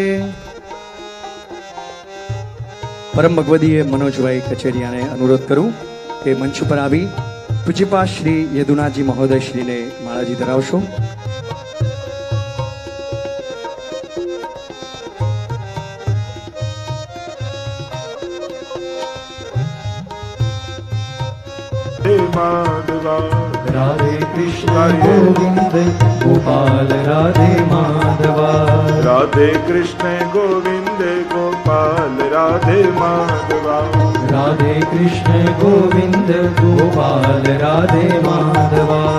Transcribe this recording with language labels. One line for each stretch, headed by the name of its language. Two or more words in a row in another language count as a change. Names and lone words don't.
Gujarati: પરમ ભગવદીય મનોજભાઈ કચેરિયાને અનુરોધ કરું કે મંચ પર આવી પૂજ્યપાદ શ્રી યદુનાથજી મહોદય શ્રીને માળાજી ધરાવશો. હે માધવા राधे कृष्ण गोविंद गोपाल राधे माधवा. राधे कृष्ण गोविंद गोपाल राधे माधवा. राधे कृष्ण गोविंद गोपाल राधे माधवा.